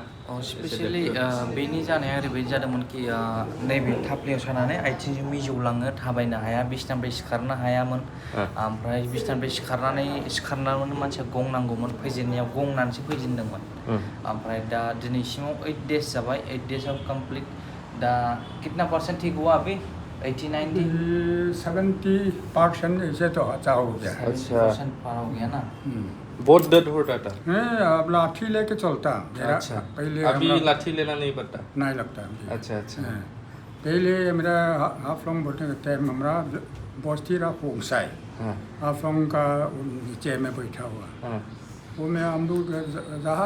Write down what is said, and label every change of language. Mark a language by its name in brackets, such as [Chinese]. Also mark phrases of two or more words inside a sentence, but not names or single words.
[Bodo] स्पेसियलि बेनि जानाया ओरैबायदि जादोंमोन कि नैबे थाफ्लियाव सानानै आथिंजों मिजौलाङो थाबायनो हाया बिसिनानिफ्राय सिखारनो हायामोन ओमफ्राय बिसिनानिफ्राय सिखारनानै मानसिया गंनांगौमोन फैजेननायाव गंनानैसो फैजेनदोंमोन ओमफ्राय दा दिनैसिमाव 8 days जाबाय 8 days आव कमप्लिट दा [Hindi] कितना परसेंट ठीक हुआ अभी 80-90 70% ऐसे तो अच्छा हो गया। 70% पार हो गया ना। बहुत दर्द होता था अब लाठी लेके चलता मेरा। अच्छा पहले अभी लाठी लेना नहीं पड़ता नहीं लगता मुझे। अच्छा अच्छा पहले मेरा हाफलोंग बोलते टाइम हमारा बोस्तीरा फोंसाई हाफलोंग का नीचे में बैठा हुआ वो में हम लोग जहाँ